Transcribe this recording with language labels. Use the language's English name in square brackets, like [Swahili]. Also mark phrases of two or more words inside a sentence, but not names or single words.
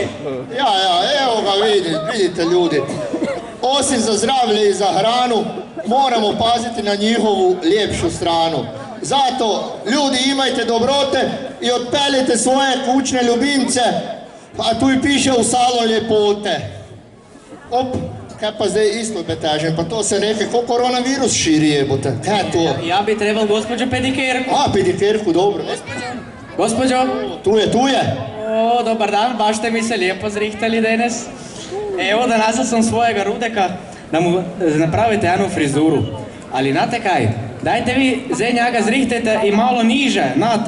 [Croatian] Ja, evo ga vidite ljudi. Osim za zdravlje i za hranu, moramo paziti na njihovu ljepšu stranu. Zato, ljudi, imajte dobrote i otpeljite svoje kućne ljubimce, a tu i piše u salon ljepote. Op, kaj pa zdaj isto betežem, pa to se reke, ko koronavirus širi jebote. Kaj je to? Ja bi trebal gospođo pedikerku. A, pedikerku, dobro. Gospođo. Tu je. O, dobar dan, baš ste mi se lijepo zrihtali danes. Evo, danas sam svojega Rudeka da mu napravite jednu frizuru. Ali znate kaj, dajte vi zdaj njega zrihtajte i malo niže, znate.